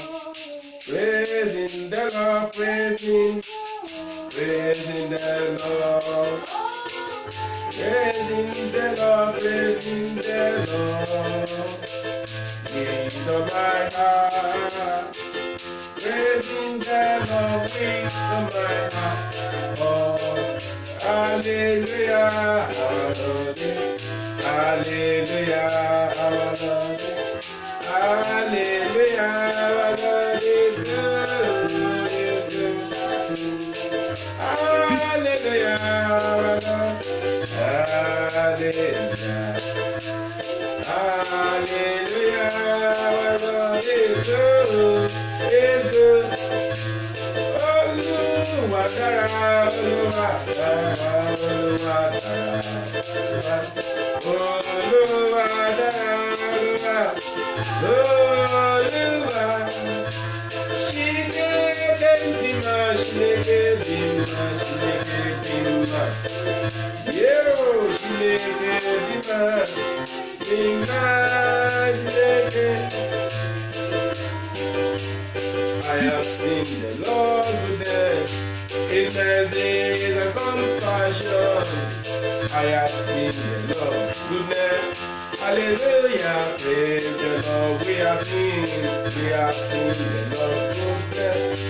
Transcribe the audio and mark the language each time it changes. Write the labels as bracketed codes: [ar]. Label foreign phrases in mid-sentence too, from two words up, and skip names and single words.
[en] Praising the Lord. Praising the Lord. Praising the Lord. Praising the Lord. With all my heart. Praising the Lord with all my heart. Oh, hallelujah, hallelujah, hallelujah, hallelujah, hallelujah, hallelujah, [yo] Olúwa dára, Olúwa dára, Olúwa dára, Olúwa dára, Olúwa. [ig] Chineke dịmma, Chineke dịmma, Chineke dịmma. Yeo, Chineke dịmma, dịmma, Chineke. [en] I have seen the Lord goodness, His mercy and compassion. I have seen the Lord goodness. Hallelujah, praise the Lord. We have seen the Lord goodness.